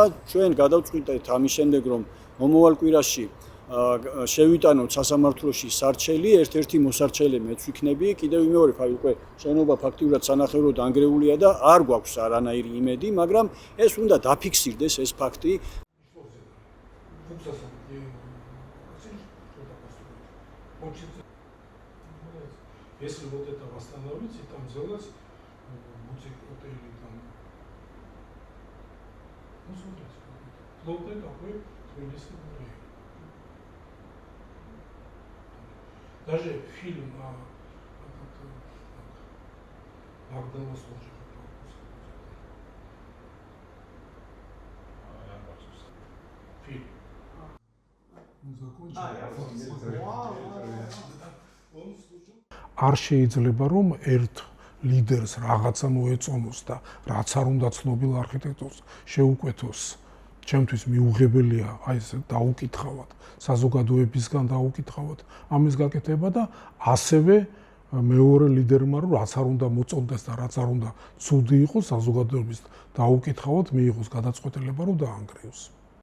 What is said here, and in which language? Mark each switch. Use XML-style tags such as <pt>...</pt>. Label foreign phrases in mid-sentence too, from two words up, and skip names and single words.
<ka>ჩვენ გადავწყვეტეთ ამის შემდეგ, რომ მომავალ კვირაში შევიტანოთ სასამართლოში სარჩელი, ერთ-ერთი მოსარჩელე მეც ვიქნები. კიდევ ვიმეორებ, აი უკვე შენობა ფაქტიურად სანახევროდ დანგრეულია და არ გვაქვს არანაირი იმედი, მაგრამ ეს უნდა დაფიქსირდეს ეს ფაქტი.</ka> <ru>Если вот это восстановить, и там сделать бутик-отель, там, ну смотрите, плотный такой тбилисский район. Даже фильм Богдана Служи. Фильм. Он закончил. Он служил.</ru> <ka>არ შეიძლება რომ ერთ ლიდერს რაღაცა მოეწონოს და რაც არ უნდა ცნობილ არქიტექტორს შეუკვეთოს. ჩემთვის მიუღებელია აი ეს დაუკითხავად, საზოგადოებისგან დაუკითხავად ამის გაკეთება და ასევე მეორე ლიდერმა რომ რაც არ უნდა მოწონდეს და რაც არ უნდა ცუდი იყოს საზოგადოების დაუკითხავად მიიღოს გადაწყვეტილება რომ დაანგრევს.</ka>